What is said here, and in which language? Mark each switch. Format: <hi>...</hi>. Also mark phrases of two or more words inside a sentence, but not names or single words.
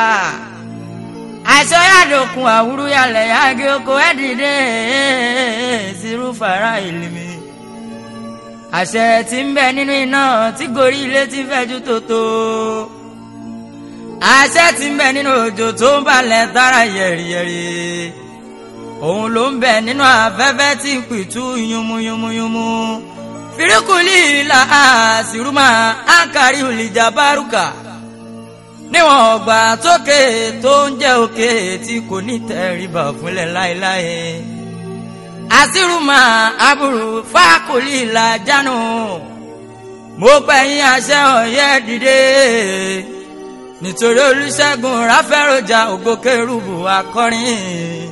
<yo>àṣẹ yàdòkun àwúrú yàlẹ̀ yàgé oko ẹ dìde sírú fara ìlìmí. àṣẹ tí ń bẹ nínú iná tí gorí ilé tí fẹ́jú tótó. àṣẹ tí ń bẹ nínú òjò tó ń balẹ̀ tára yẹ̀rìyẹ̀rì. òun ló ń bẹ nínú afẹ́fẹ́ tí ń pìtú yúnmúyúnmúyúnmú. firikuli la àṣìrúmà ákàrí olùjà bárùkà. níwọ̀n ọgbà tókè tó ń jẹ́ òkè tí kò ní tẹríba fúnlẹ̀ láéláé. àṣìrúmà àbúrò fákòlì la jánu. mo pẹ̀yìn àṣẹ ọ̀yẹ́ dìde. nítorí Olúṣẹ́gun ráfẹ́rọ̀jà ògbókèrúbù akọrin.</yo>